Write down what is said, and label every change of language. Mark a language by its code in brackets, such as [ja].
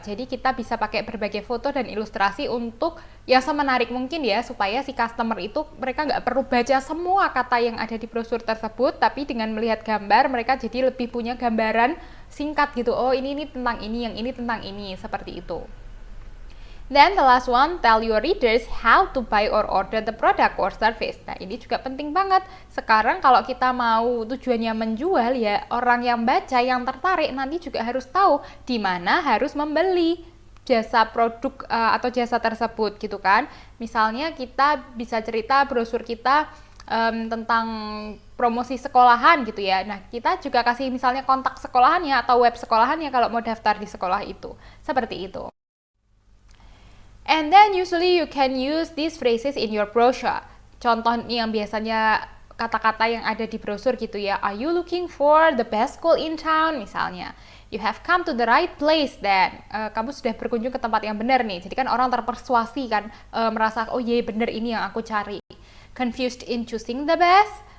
[id] Jadi kita bisa pakai berbagai foto dan ilustrasi untuk yang semenarik mungkin ya, supaya si customer itu mereka nggak perlu baca semua kata yang ada di brosur tersebut, tapi dengan melihat gambar mereka jadi lebih punya gambaran singkat gitu. Oh ini tentang ini, yang ini tentang ini, seperti itu. [en] Then the last one, tell your readers how to buy or order the product or service. [id] Nah ini juga penting banget. Sekarang kalau kita mau tujuannya menjual ya, orang yang baca, yang tertarik nanti juga harus tahu di mana harus membeli jasa produk atau jasa tersebut gitu kan. Misalnya kita bisa cerita brosur kita tentang promosi sekolahan gitu ya. Nah kita juga kasih misalnya kontak sekolahannya atau web sekolahannya kalau mau daftar di sekolah itu. Seperti itu. [en] And then usually you can use these phrases in your brochure. [id] Contoh yang biasanya kata-kata yang ada di brosur gitu ya. [en] Are you looking for the best school in town? [id] Misalnya. [en] You have come to the right place then. [id] Kamu sudah berkunjung ke tempat yang benar nih. Jadi kan orang terpersuasi kan, merasa oh iya benar ini yang aku cari. [en] Confused in choosing the best.